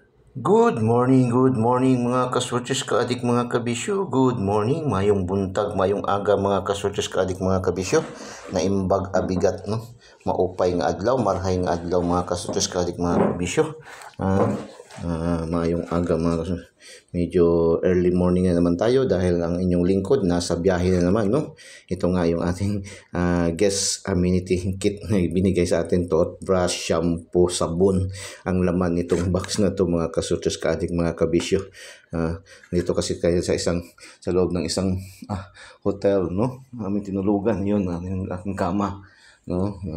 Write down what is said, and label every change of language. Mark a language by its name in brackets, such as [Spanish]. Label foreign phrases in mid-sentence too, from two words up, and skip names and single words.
[English] Good morning [Filipino] mga kasosyos kaadik mga kabisyo. [English] Good morning, [Cebuano] mayong buntag, [Hiligaynon] mayong aga [Filipino] mga kasosyos kaadik mga kabisyo. [Iloko] Naimbag abigat no, [Waray] maupay nga adlaw, [Bikol] marhay nga adlaw [Filipino] mga kasosyos kaadik mga kabisyo. [Hiligaynon] Mayong aga [Filipino] mga kasosyos. Medyo early morning na naman tayo dahil ang inyong lingkod nasa biyahe na naman no. Ito nga yung ating [English] guest amenity kit [Filipino] na binigay sa atin, toothbrush, shampoo, sabon ang laman nitong box na to mga kasutos kaadik mga kabisyo. Dito kasi kayo sa loob ng isang hotel no, aming tinulugan yun, yung aking kama no.